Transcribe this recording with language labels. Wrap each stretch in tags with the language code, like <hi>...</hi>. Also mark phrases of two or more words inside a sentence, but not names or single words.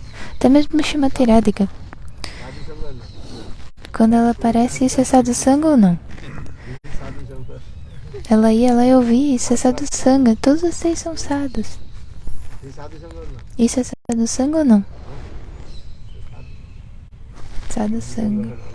<pt>Até mesmo Srimati Radhika, quando ela aparece, isso é</pt> <sa>Sadhu Sangha</sa> <pt>ou não? Ela ia lá e ouvia, isso é</pt> <sa>Sadhu Sangha.</sa> <pt>Todos vocês são sadhus. Isso é</pt> <sa>Sadhu Sangha</sa> <pt>ou não?</pt> <sa>Sadhu Sangha.</sa>